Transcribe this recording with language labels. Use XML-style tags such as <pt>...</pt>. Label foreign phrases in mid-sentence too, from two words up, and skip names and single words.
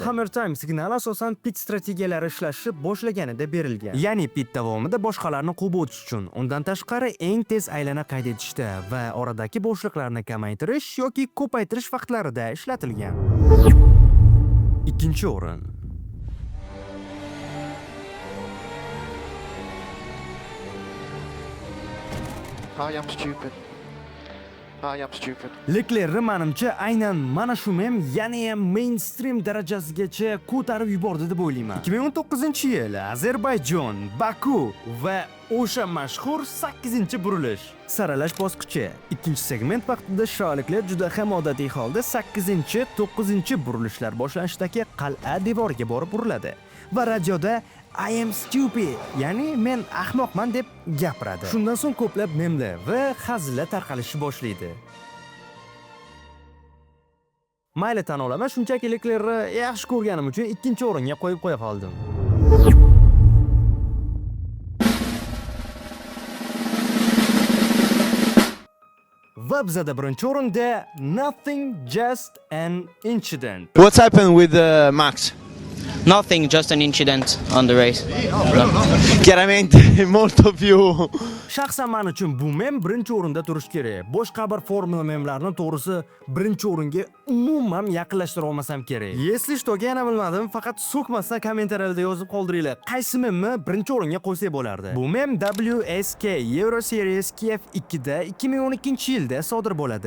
<uz>Hammer Time signali asosan pit strategiyalari ishlashni boshlaganida berilgan. Ya'ni pit davomida boshqalarni quvib o'tish uchun, undan tashqari eng tez aylana qayd etishda va oradagi bo'shliqlarni kamaytirish yoki ko'paytirish vaqtlarida ishlatilgan. 2-o'rin.</uz> <en>I am stupid.</en> <uz>Leclerc menimcha aynan mana shu mem yana ham mainstream darajasigacha ko'tarib yubordi deb o'ylayman. 2019-yil Ozarbayjon, Baku va o'sha mashhur 8-burilish saralash bosqichi. Ikkinchi segment vaqtida sholiklar juda ham odatiy holda 8-9-burilishlar boshlanishdagi qal'a devoriga borib uriladi va radioda</uz> <en>I am stupid,</en> <uz>ya'ni men ahmoqman deb gapiradi. Shundan so'ng ko'plab memlar va hazillar tarqalishni boshlaydi. Mayli tan olaman, shunchaki Leclerc'ni yaxshi ko'rganim uchun 2-o'ringa qo'yib qo'ya qoldim. Va bizada 1-o'rinda</uz> <en>Nothing, Just an Incident. What's happened with Max? Nothing, just an incident on the race.</en> <it>Chiaramente molto più</it> <uz>Shaxsan men uchun bu mem birinchi o'rinda turishi kerak. Boshqa bir formula memlarni to'g'risi birinchi o'ringa umuman yaqinlashtira olmasam kerak.</uz> <ru>Если что-</ru> <uz>ga yana bilmadim, faqat so'kmasdan kommentariyada yozib qoldiringlar. Qaysi memni birinchi o'ringa qo'ysak bo'lardi? Bu mem WSK Euro Series Kiev 2 da 2012-yilda sodir bo'ladi.</uz>